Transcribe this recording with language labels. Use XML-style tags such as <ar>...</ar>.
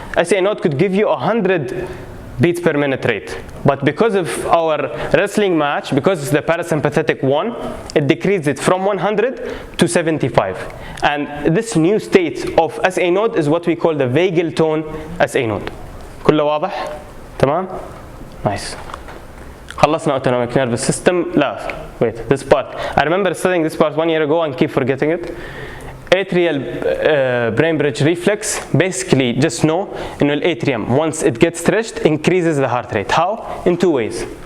<en>SA node could give you 100 beats per minute rate. But because of our wrestling match, because it's the parasympathetic one, it decreased it from 100 to 75. And this new state of SA node is what we call the vagal tone SA node.</en> <ar>كله واضح؟ تمام؟ Nice.</ar> <en>خلصنا autonomic nervous system. لا, wait, this part. I remember studying this part 1 year ago and keep forgetting it. Atrial brain bridge reflex, basically just know in the atrium, once it gets stretched, increases the heart rate. How? In 2 ways.</en>